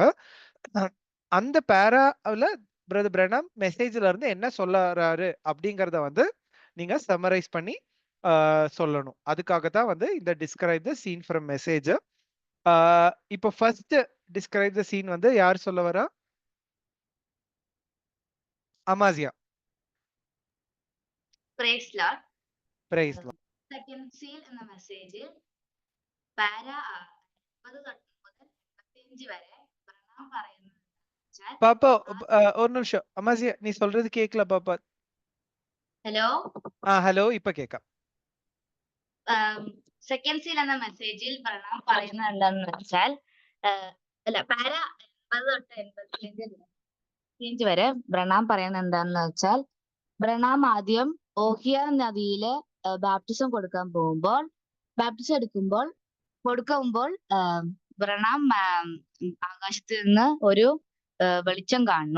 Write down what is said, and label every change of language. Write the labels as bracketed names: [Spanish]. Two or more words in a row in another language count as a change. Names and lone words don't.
[Tamil] அந்த பேராவில் பிரதர் பிரணாம் மெசேஜ்ல இருந்து என்ன சொல்றாரு அப்படிங்கறத வந்து நீங்க சம்மரைஸ் பண்ணி சொல்லணும். அதுக்காக தான் வந்து இந்த [English] describe the scene from message. [Tamil] இப்போ [English] first describe the scene [Tamil] வந்து யார் சொல்ல வரா? அமாசியா. [English] Praise Lord. Praise Lord. Second seal [Malayalam] എന്ന മെസ്സേജ് പാര 50 തൊട്ട് മുതൽ 75 വരെ പ്രണാം പറയുന്നത്. [Tamil] பாப்பா ஒரு நிமிஷம். அமாசியா நீ சொல்றது கேட்கல பாப்பா. [Malayalam] ഹലോ. ഹലോ ഇപ്പൊ കേക്കാം. [English] second seal [Malayalam] എന്ന മെസ്സേജിൽ പ്രണാം പറയുന്നത് എന്താണെന്ന് വെച്ചാൽ അല്ല പാര 80 തൊട്ട് 85 വരെ പ്രണാം പറയുന്നത് എന്താണെന്ന് വെച്ചാൽ, പ്രണാം ആദ്യം ഓഹിയ നദിയില് ബാപ്റ്റിസം ബാപ്റ്റിസം കൊടുക്കുമ്പോൾ പ്രണാം ആകാശത്ത് നിന്ന് ഒരു വെളിച്ചം കാണുന്നു.